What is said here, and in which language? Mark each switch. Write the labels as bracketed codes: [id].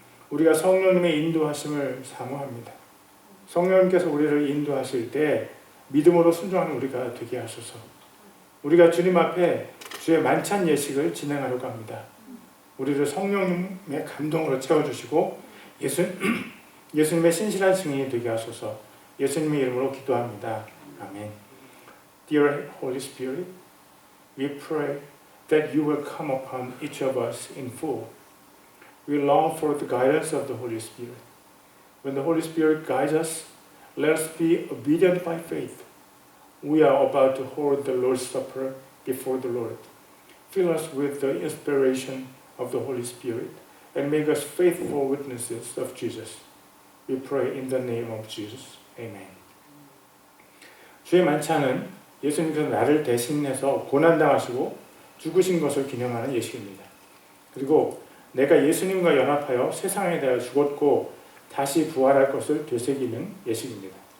[ko] 우리가 성령님의 인도하심을 사모합니다. 성령님께서 우리를 인도하실 때 믿음으로 순종하는 우리가 되게 하소서. 우리가 주님 앞에 주의 만찬 예식을 진행하려고 합니다. 우리를 성령님의 감동으로 채워주시고 예수님의 신실한 증인이 되게 하소서. 예수님의 이름으로 기도합니다. 아멘. [en] Dear Holy Spirit, we pray that you will come upon each of us in full. We long for the guidance of the Holy Spirit. When the Holy Spirit guides us, let us be obedient by faith. We are about to hold the Lord's Supper before the Lord. Fill us with the inspiration of the Holy Spirit and make us faithful witnesses of Jesus. We pray in the name of Jesus. Amen. [ko] 주의 만찬은 예수님께서 나를 대신해서 고난당하시고 죽으신 것을 기념하는 예식입니다. 그리고 내가 예수님과 연합하여 세상에 대하여 죽었고 다시 부활할 것을 되새기는 예식입니다.